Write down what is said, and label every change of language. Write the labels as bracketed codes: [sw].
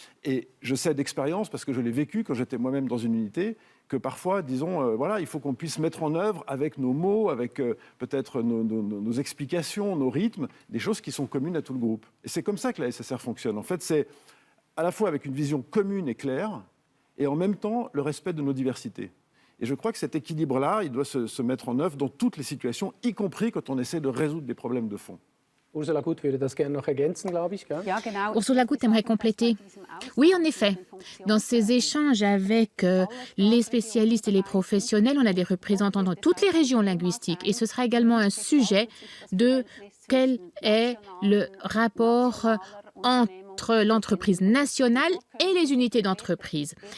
[fr] Et je sais d'expérience, parce que je l'ai vécu quand j'étais moi-même dans une unité, que parfois, disons, il faut qu'on puisse mettre en œuvre avec nos mots, avec peut-être nos explications, nos rythmes, des choses qui sont communes à tout le groupe. Et c'est comme ça que la SSR fonctionne. En fait, c'est à la fois avec une vision commune et claire, et en même temps le respect de nos diversités. Et je crois que cet équilibre-là, il doit se mettre en œuvre dans toutes les situations, y compris quand on essaie de résoudre des problèmes de fond. [de] Ursula Gut würde das gerne noch ergänzen, glaube ich. Gell? [fr] Ursula Gut aimerait compléter. Oui, en effet. Dans ces échanges avec les spécialistes et les professionnels, on a des représentants dans toutes les régions linguistiques. Et ce sera également un sujet de quel est le rapport entre l'entreprise nationale et les unités d'entreprise.